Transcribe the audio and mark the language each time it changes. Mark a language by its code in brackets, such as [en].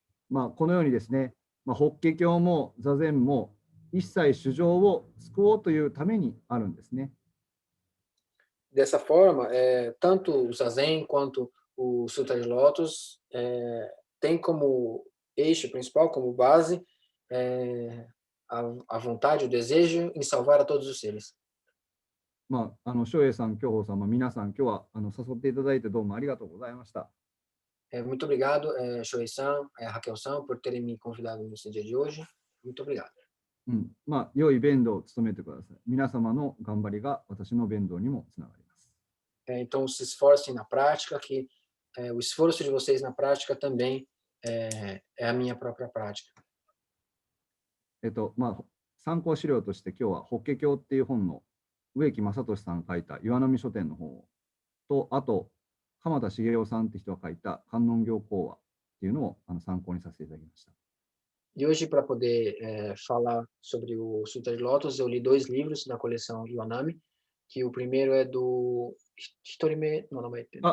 [ja] このようにですね、法華経も座禅も一切衆生を救おうというためにあるんですね。 [pt] Dessa forma, tanto o Zazen quanto o Sutra de Lotus tem como eixo principal, como base, a vontade, o desejo em salvar a todos os seres. [ja] 照英さん、教法さん、皆さん、今日は誘っていただいてどうもありがとうございました。 [pt] Muito obrigado, Shoei-san, Raquel-san, por terem me convidado nesse dia de hoje. Muito obrigado. [ja] 良い弁道を務めてください。皆様の頑張りが私の弁道にもつながります。 [pt] Então, se esforcem na prática, que o esforço de vocês na prática também é a minha própria prática. [ja] 参考資料として今日は法華経っていう本の植木正俊さんが書いた岩波書店の本と、あと鎌田茂雄さんって人が書いた観音経講話っていうのを参考にさせていただきました。 [pt] E hoje, para poder falar sobre o Sutra de Lotus, eu li 2 livros da coleção Iwanami, que o primeiro é do Hitorime no nome dele.